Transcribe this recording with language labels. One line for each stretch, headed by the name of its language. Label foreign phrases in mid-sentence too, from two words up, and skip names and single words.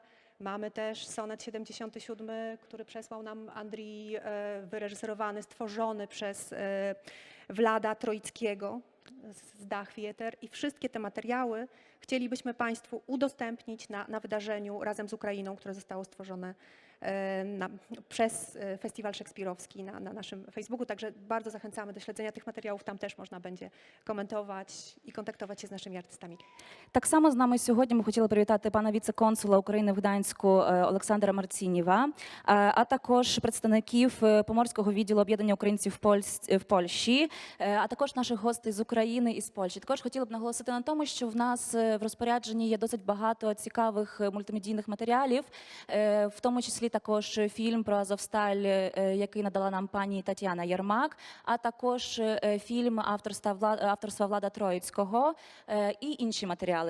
Polish: Mamy też sonet 77, który przesłał nam Andrii, wyreżyserowany, stworzony przez Wlada Troickiego z Dach Theater. I wszystkie te materiały chcielibyśmy Państwu udostępnić na wydarzeniu razem z Ukrainą, które zostało stworzone przez Festiwal Szekspirowski na naszym Facebooku. Także bardzo zachęcamy do śledzenia tych materiałów.
Ukrainian: Там теж можна
Polish: będzie komentować
Ukrainian: і контактувати з нашими артистами. Так само з нами сьогодні ми хотіли привітати пана віце-консула України в Гданську Олександра Марцінєва, а також представників Поморського відділу об'єднання українців в Польщі, а також наших гостей з України і з Польщі. Також хотіла б наголосити на тому, що в нас в розпорядженні є досить багато цікавих мультимедійних матеріалів, в тому числі також фільм про Азовсталь, який надала нам пані Тетяна Єрмак, а також фільм авторства Влада Троїцького і інші матеріали.